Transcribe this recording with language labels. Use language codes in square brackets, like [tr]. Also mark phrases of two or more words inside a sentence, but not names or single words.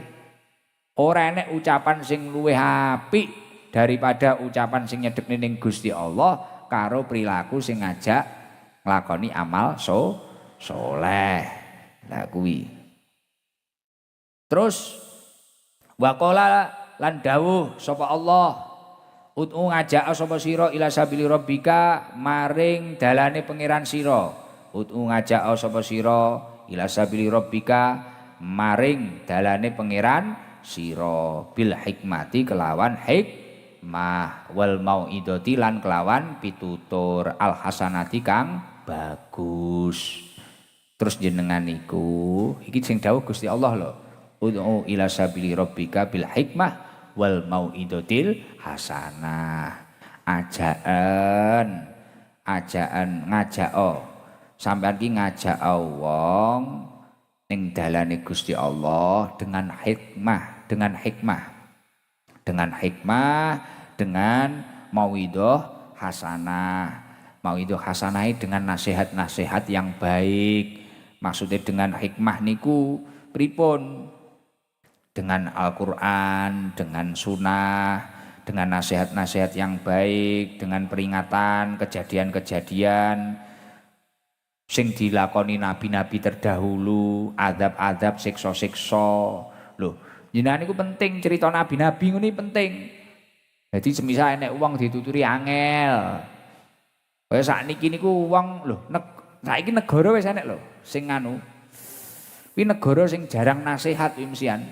[jv] Ora enek ucapan sing luwih apik daripada ucapan sing nyedekne ning Gusti Allah karo perilaku sing ngajak nglakoni amal soleh. Lah kuwi. Terus waqala lan dawuh sapa Allah ud'u ngajak sapa sira [ar] إلى سبيل ربك [jv] maring dalane pangeran sira. Ud'u ngajak sapa sira [ar] إلى سبيل ربك [jv] maring dalane pangeran sira [ar] بالحكمة [jv] kelawan hikmah [ar] والموعظة [jv] lan kelawan pitutur [ar] الحسنة [jv] kang bagus. Terus jenengan niku iki sing dawuh Gusti Allah lho. [ar] ادع إلى سبيل ربك بالحكمة والموعظة الحسنة. [jv] Ajaan ngajak sampean ki ngajak wong ning dalane Gusti Allah [id] dengan hikmah, dengan mauidhah hasanah. Mauidhah hasanah dengan nasihat-nasihat yang baik. Maksudnya dengan hikmah [jv] niku pripun? [id] Dengan Al-Qur'an, dengan sunnah, dengan nasihat-nasihat yang baik, dengan peringatan kejadian-kejadian [jv] sing dilakoni [id] nabi-nabi terdahulu, adab-adab, siksa-siksa. [jv] Loh, jenengan niku penting cerita nabi-nabi ngene penting. [id] Jadi semisal [jv] enek wong dituturi angel. Kaya sakniki niku wong lho, saiki negara wis enek lho sing anu. Kuwi negara sing jarang nasihat kuwi mesian.